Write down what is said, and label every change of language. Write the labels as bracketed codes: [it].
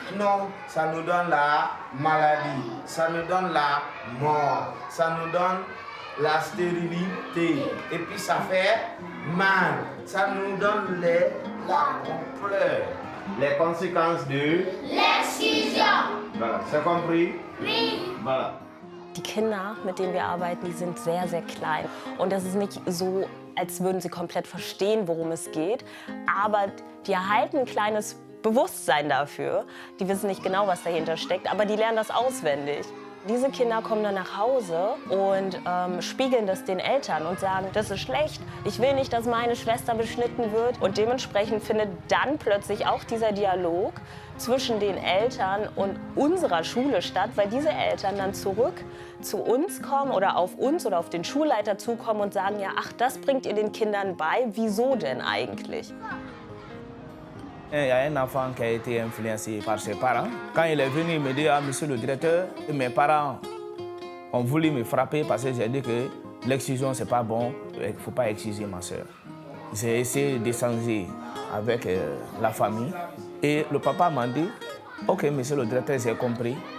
[fr] Non, ça nous donne la maladie, ça nous donne la mort, ça nous donne la stérilité. Et puis ça fait mal, ça nous donne la pleure. Les conséquences de l'excision. Voilà, c'est compris? Oui. Voilà. [de] Die Kinder, mit denen wir arbeiten, die sind sehr, sehr klein. Und das ist nicht so, als würden sie komplett verstehen, worum es geht. Aber die erhalten ein kleines Bewusstsein dafür. Die wissen nicht genau, was dahinter steckt, aber die lernen das auswendig. Diese Kinder kommen dann nach Hause und spiegeln das den Eltern und sagen, das ist schlecht, ich will nicht, dass meine Schwester beschnitten wird. Und dementsprechend findet dann plötzlich auch dieser Dialog zwischen den Eltern und unserer Schule statt, weil diese Eltern dann zurück zu uns kommen oder auf uns oder auf den Schulleiter zukommen und sagen, ja, ach, das bringt ihr den Kindern bei, wieso denn eigentlich? [fr] Il y a un enfant qui a été influencé par ses parents. Quand il est venu, il me dit, ah, monsieur le directeur, mes parents ont voulu me frapper parce que j'ai dit que l'excision, c'est pas bon, il ne faut pas exciser ma soeur. J'ai essayé d'échanger avec la famille et le papa m'a dit, ok, monsieur le directeur, j'ai compris.